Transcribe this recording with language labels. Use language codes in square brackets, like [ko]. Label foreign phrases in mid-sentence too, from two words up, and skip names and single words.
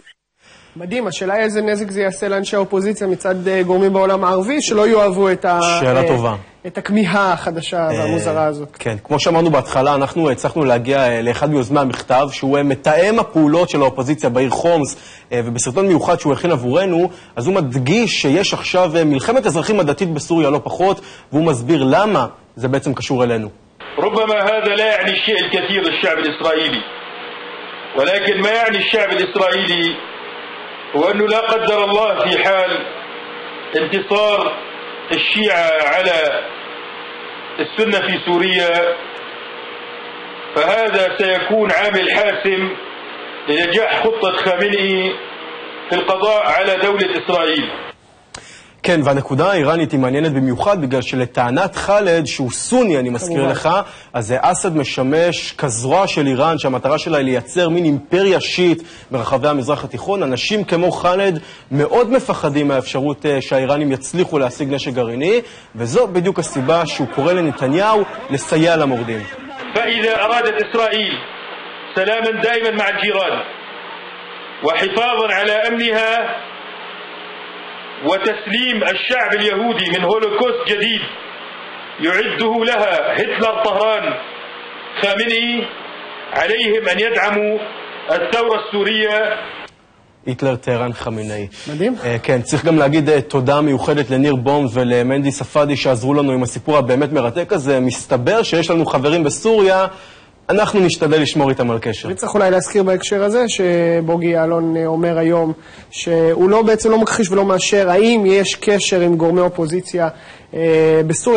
[he] מדהים, השאלה היא איזה נזק זה יעשה לאנשי האופוזיציה מצד גורמים בעולם הערבי, שלא יאהבו את הכמיהה החדשה והמוזרה הזאת. כן, כמו שאמרנו בהתחלה, אנחנו הצלחנו להגיע לאחד מיוזמי המכתב, שהוא מתאם הפעולות של האופוזיציה בעיר חומס, ובסרטון מיוחד שהוא הכין עבורנו, אז הוא מדגיש שיש עכשיו מלחמת אזרחים הדתית בסוריה לא פחות, והוא מסביר למה זה בעצם קשור אלינו. [ar] ربما هذا لا يعني الشيء الكثير للشعب الإسرائيلي ولكن ما يعني الشعب الإسرائيلي هو أنه لا قدر الله في حال انتصار الشيعة على السنة في سوريا فهذا سيكون عامل حاسم لنجاح خطة خامنئي في القضاء على دولة إسرائيل. [he] כן, והנקודה האיראנית היא מעניינת במיוחד בגלל שלטענת חאלד, שהוא סוני, אני מזכיר לך, אז אסד משמש כזרוע של איראן, שהמטרה שלה היא לייצר מין אימפריה שיעית ברחבי המזרח התיכון. אנשים כמו חאלד מאוד מפחדים מהאפשרות שהאיראנים יצליחו להשיג נשק גרעיני, וזו בדיוק הסיבה שהוא קורא לנתניהו לסייע למורדים. [ar] فإذا أرادت إسرائيل سلاما دائما مع الجيران وحفاظا على أمنها وتسليم الشعب اليهودي من هولوكوست جديد يعده لها هتلر طهران خامنئي عليهم أن يدعموا الثورة السورية. [he] היטלר, טהרן, חמינאי. מדהים. כן, צריך גם להגיד תודה מיוחדת לניר בום ולמנדי ספדי שעזרו לנו עם הסיפור הבאמת מרתק הזה. מסתבר שיש לנו חברים בסוריה, אנחנו נשתדל לשמור איתם על קשר. צריך אולי להזכיר בהקשר הזה שבוגי יעלון אומר היום שהוא בעצם לא מכחיש ולא מאשר האם יש קשר עם גורמי אופוזיציה בסוריה.